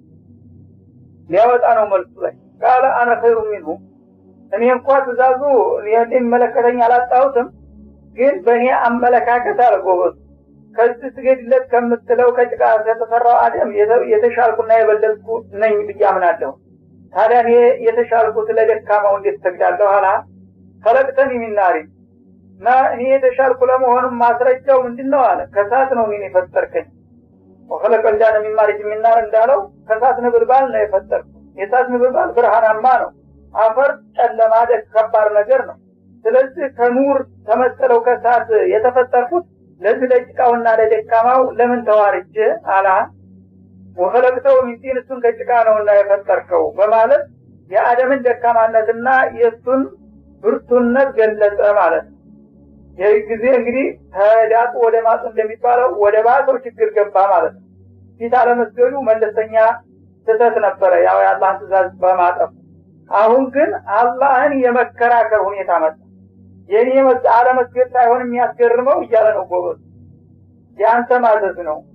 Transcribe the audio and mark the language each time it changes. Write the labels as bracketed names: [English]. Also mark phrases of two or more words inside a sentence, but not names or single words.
[Amharic] ሊያወጣ ነው መልሱ ላይ [Arabic] قال أنا خير منه [Amharic] እኔ እንኳን ትእዛዙ የሚመለከተኝ አላጣሁትም፣ ግን በእኔ አመለካከት አልጎበዝ ከዚህ ስገድለት ከምትለው ከጭቃ የተሰራው አደም የተሻልኩና የበለጥኩ ነኝ ብዬ አምናለሁ። ታዲያ እኔ የተሻልኩት ለደካማው እንዴት ሰግዳለሁ? አላ [Arabic] خلقتني من نار [Amharic] እና እኔ የተሻልኩ ለመሆኑ ማስረጃው ምንድነው አለ። ከሳት ነው እኔ የፈጠርከኝ። [Arabic] وخلق الجان من مارج من نار [Amharic] እንዳለው ከሳት ነበልባል ነው የፈጠርኩ። የሳት ነበልባል ብርሃናማ ነው። አፈር ጨለማ ከባድ ነገር ነው። ስለዚህ ከኑር ተመሰለው ከሳት የተፈጠርኩት ለዚህ ለጭቃውና ለደካማው ለምን ተዋርጀ [Arabic] قال وخلقته من طين [Amharic] እሱን ከጭቃ ነውና የፈጠርከው በማለት የአደምን ደካማነትና የሱን ብርቱነት ገለጸ ማለት ነው። ይህ ጊዜ እንግዲህ ተዳጡ ወደ ማጡ እንደሚባለው ወደ ባሰው ችግር ገባ ማለት ነው። ፊት አለመስገዱ መለስተኛ ስህተት ነበረ ያው የአላህን ትእዛዝ በማጠፍ። አሁን ግን አላህን የመከራከር ሁኔታ መጣ። የኔ አለመስገድ ሳይሆን የሚያስገርመው እያለ ነው ጎበዝ ያንተ ማዘዝ ነው።